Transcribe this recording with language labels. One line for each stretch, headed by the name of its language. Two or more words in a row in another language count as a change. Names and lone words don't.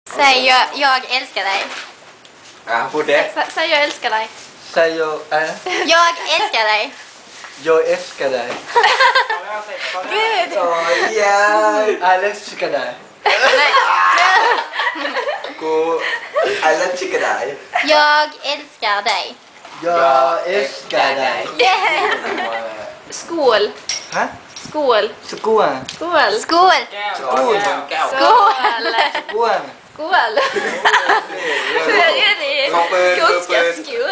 Swedish: Säg jag älskar dig.
Thai: พูดเด็ก
Swedish: Säg jag älskar dig. Säg jag Jag älskar dig. jag älskar dig. Gud. Jag älskar dig.
Thai: กูไอ้เล่นชิคกี้พาย
Swedish: Jag älskar dig. Jag älskar dig. Skål. Hä? Skål. Skål. Skål. Skål. Skål แก้ว Skål. Skål. Skål. Skotska skål.